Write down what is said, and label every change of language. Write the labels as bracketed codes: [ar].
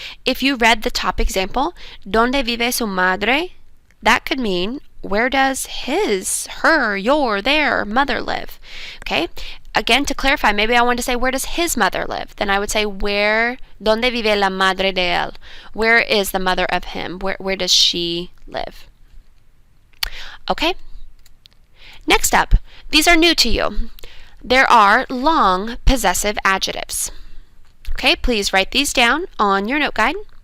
[en] If you read the top example, [es] ¿Dónde vive su madre? [en] That could mean, where does his, her, your, their mother live? Okay, again, to clarify, maybe I want to say, where does his mother live? Then I would say, [es] ¿Dónde vive la madre de él? [en] Where is the mother of him? Where does she live? Okay, next up, these are new to you. There are long possessive adjectives. Okay, please write these down on your note guide.